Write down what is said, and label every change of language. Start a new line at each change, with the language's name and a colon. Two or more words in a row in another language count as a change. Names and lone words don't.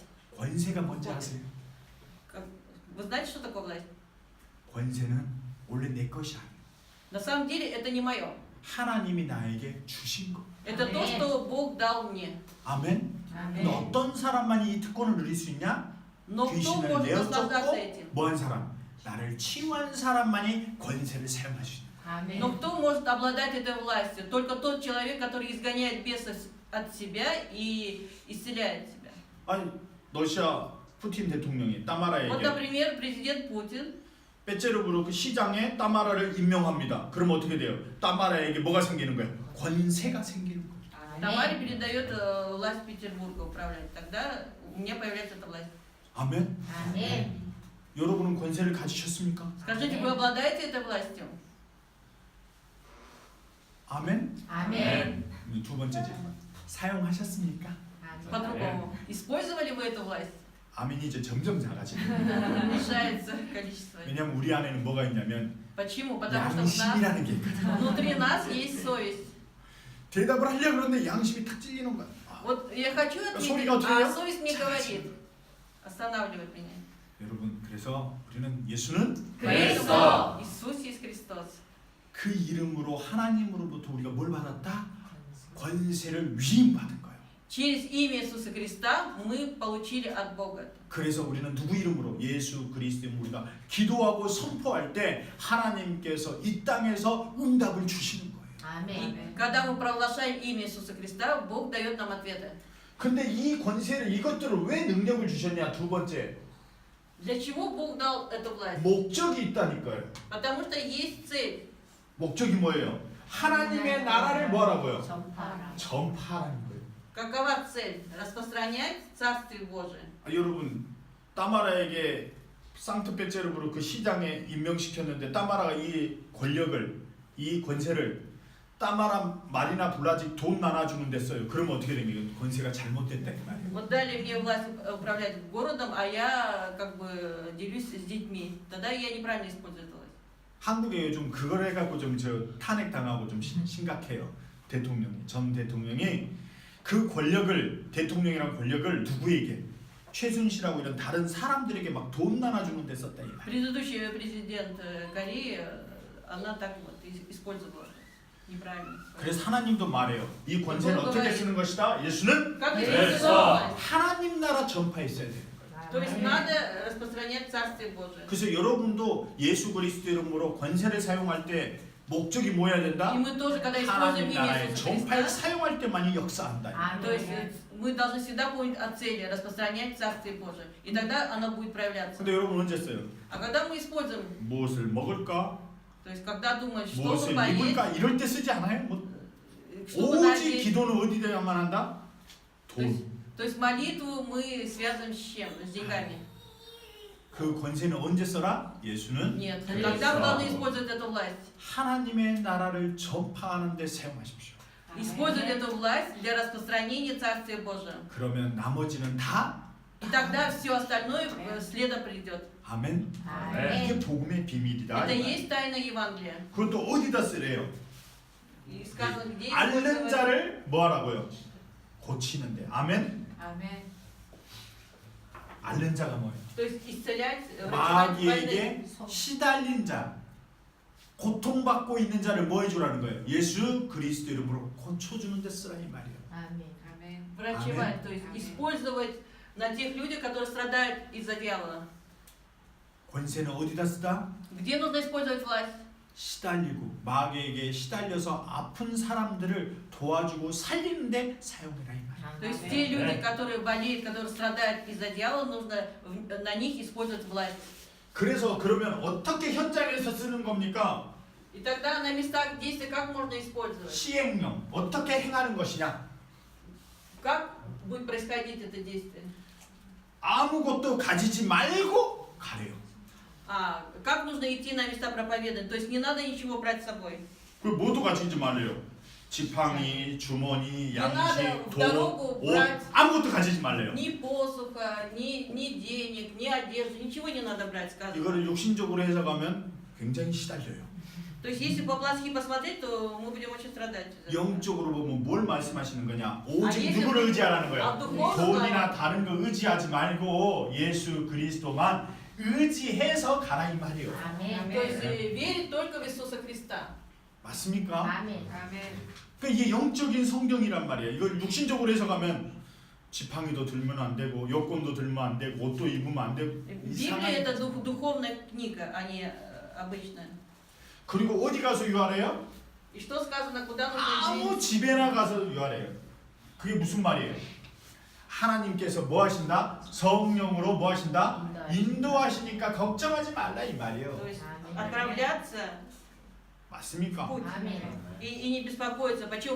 Korean: 권세가 뭔지 아세요?
Russian: Вы знаете, что такое власть?
Korean: 권세는 원래 내 것이 아니에요.
Russian: На самом деле это не мое.
Korean: 하나님이 나에게 주신 거.
Russian: Это то, Аминь. что Бог дал мне.
Korean: 아멘. 근데 어떤 사람만이 이 특권을 누릴 수 있냐?
Russian: Но кто
Korean: 귀신을
Russian: может наслаждаться этим?
Korean: 내어쫓고 뭐한 사람? 나를 치유한 사람만이 권세를 사용할 수 있는 아멘.
Russian: Но кто может обладать этой властью? Только тот человек, который изгоняет бесов от себя и исцеляет себя.
Korean: 거예요. 아니 러시아 푸틴 대통령이
Russian: Вот,
Korean: 따마라에게
Russian: например, президент Путин
Korean: 빼째르부르 그 시장에 따마라를 임명합니다. 그럼 어떻게 돼요? 따마라에게 뭐가 생기는 거예요? 권세가 생기는 거예요.
Russian: Тамаре передает власть Петербурга управлять. Тогда у меня появляется эта власть.
Korean: 아멘. 아멘. 여러분은 권세를 가지셨습니까?
Russian: Скажите, вы обладаете этой властью?
Korean: 아멘. 아멘. 두 번째 질문. 사용하셨습니까?
Russian: По-другому. Использовали вы эту власть?
Korean: 아멘이 이제 점점 작아지는
Russian: Уменьшается количество.
Korean: 왜냐면 우리 안에는 뭐가 있냐면
Russian: Почему? Потому что в нас,
Korean: 양심이라는 게 있거든.
Russian: внутри нас есть совесть.
Korean: 대답을 하려고 그러는데 양심이 탁 찔리는 거야. 아,
Russian: Вот я хочу ответить,
Korean: 소리가 들려요?
Russian: а совесть мне говорит. Останавливает меня.
Korean: 여러분 그래서 우리는 예수는 그리스도.
Russian: Иисус есть Христос.
Korean: 그 이름으로 하나님으로부터 우리가 뭘 받았다? 권세를 위임받은 거예요.
Russian: Через имя Иисуса Христа мы получили от Бога.
Korean: 그래서 우리는 누구 이름으로? 예수 그리스도 이름으로 우리가 기도하고 선포할 때 하나님께서 이 땅에서 응답을 주시는 거예요. 아멘.
Russian: Когда мы провозглашаем имя Иисуса Христа, Бог дает нам ответы.
Korean: 근데 이 권세를 이것들을 왜 능력을 주셨냐? 두 번째
Russian: Для чего Бог дал эту власть?
Korean: 목적이 있다니까요.
Russian: Потому что есть цель.
Korean: 목적이 뭐예요? 하나님의 나라를 뭐하라고요? 전파라. 전파하는 거예요.
Russian: Какова цель? Распространять Царствие Божие.
Korean: 여러분 따마라에게 상트페테르부르크 그 시장에 임명시켰는데 따마라가 이 권력을, 이 권세를 따마라 마리나 블라직 돈 나눠주는 데 써요. 그러면 어떻게 됩니까? 권세가 잘못됐다 이 말이에요.
Russian: Вот дали мне власть управлять городом, а я как бы делюсь с детьми. Тогда я неправильно использую эту власть.
Korean: 한국에 요즘 그걸 해갖고 좀 저 탄핵 당하고 좀 심각해요. 대통령이, 전 대통령이 그 권력을, 대통령이란 권력을 누구에게, 최순실하고 이런 다른 사람들에게 막 돈 나눠주는 데 썼다 이 말.
Russian: Предыдущий президент Кореи, она так вот использовала неправильно.
Korean: 그래서 하나님도 말해요. 이 권세는 어떻게 쓰는 것이다? 예수는
Russian: Как
Korean: 그래서
Russian: использовала власть?
Korean: 하나님 나라 전파했어야 되는 거예요.
Russian: То есть надо распространять Царствие Божие.
Korean: 그래서 여러분도 예수 그리스도 이름으로 권세를 사용할 때 목적이 뭐여야 된다?
Russian: И мы тоже, когда используем
Korean: 하나님
Russian: имя
Korean: 나라의
Russian: Иисуса
Korean: 전파에
Russian: Христа,
Korean: 사용할 때만이 역사한다.
Russian: то есть мы должны всегда помнить о цели, распространять Царствие Божие. И тогда оно будет проявляться.
Korean: 근데 여러분 언제 써요?
Russian: А когда мы используем,
Korean: 무엇을 먹을까?
Russian: то есть когда думаешь, что
Korean: 무엇을
Russian: бы поесть,
Korean: 입을까? 이럴 때 쓰지 않아요? 뭐,
Russian: чтобы
Korean: 오직
Russian: надеть.
Korean: 기도는 어디 대야만 한다? 돈.
Russian: То есть молитву мы связываем с чем? С деньгами.
Korean: 그 권세는 언제 써라? 예수는
Russian: Нет.
Korean: 그래서.
Russian: Когда мы должны использовать эту власть?
Korean: 하나님의 나라를 전파하는 데 사용하십시오.
Russian: Использовать эту власть для распространения Царствия Божия.
Korean: 그러면 나머지는 다
Russian: И тогда все остальное следом придет.
Korean: 아멘. 아멘. 이게 복음의 비밀이다.
Russian: Это и есть тайна Евангелия.
Korean: 그것도 어디다 쓰래요?
Russian: И сказано, где
Korean: 앓는
Russian: использовать.
Korean: 자를 뭐 하라고요? 고치는데. 아멘. 아멘. 앓는 자가 뭐예요?
Russian: То есть исцелять, врачевать больных.
Korean: 마귀에게 시달린 자, 고통받고 있는 자를 뭐 해주라는 거예요? 예수 그리스도 이름으로 고쳐주는 데 쓰라 이 말이에요. 아멘. 아멘.
Russian: Врачевать, то есть Аминь. использовать на тех людях, которые страдают из-за дьявола.
Korean: 권세는 어디다 쓰다?
Russian: Где нужно использовать власть?
Korean: 시달리고 마귀에게 시달려서 아픈 사람들을 도와주고 살리는데 사용해라 이 말이에요.
Russian: То есть те люди, которые болеют, которые страдают из-за дьявола, нужно на них использовать власть.
Korean: 그래서 그러면 어떻게 현장에서 쓰는 겁니까?
Russian: И тогда на местах действия как можно использовать?
Korean: 시행령 어떻게 행하는 것이냐?
Russian: Как будет происходить это действие?
Korean: 아무것도 가지지 말고 가래요.
Russian: А как нужно идти на места проповедания? То есть не надо ничего брать с собой.
Korean: 그 뭐도 가지지 말래요. 지팡이, 주머니, 양식,
Russian: надо
Korean: 돈,
Russian: дорогу
Korean: 옷
Russian: брать.
Korean: 아무것도 가지지 말래요.
Russian: Ни посуха, ни денег, ни одежды, ничего не надо брать, сказано.
Korean: 이거를 육신적으로 해석하면 굉장히 시달려요.
Russian: То есть если по-плотски посмотреть, то мы будем очень страдать. из-за этого.
Korean: 영적으로 보면 뭘 말씀하시는 거냐? 오직 예수- 누구를 의지하라는 아, 거예요. 누구? 돈이나 다른 거 의지하지 말고 예수 그리스도만 의지해서 가라 이 말이에요. 아멘.
Russian: То есть верить только в Иисуса Христа.
Korean: 맞습니까? 아멘. 아멘. 그러니까 이게 영적인 성경이란 말이에요. 이걸 육신적으로 해석하면 지팡이도 들면 안 되고 여권도 들면 안 되고 옷도 입으면 안 되고
Russian: Библия это духовная книга, а не обычная.
Korean: 그리고 어디 가서 유하래요?
Russian: И что сказано, куда нужно
Korean: 아무
Russian: идти?
Korean: 집에나 가서 유하래요. 그게 무슨 말이에요? 하나님께서 뭐 하신다? 성령으로 뭐 하신다? 인도하시니까 걱정하지 말라 이 말이에요.
Russian: То есть отправляться
Korean: 맞습니까?
Russian: в путь.
Korean: 아멘.
Russian: И не беспокоиться. Почему?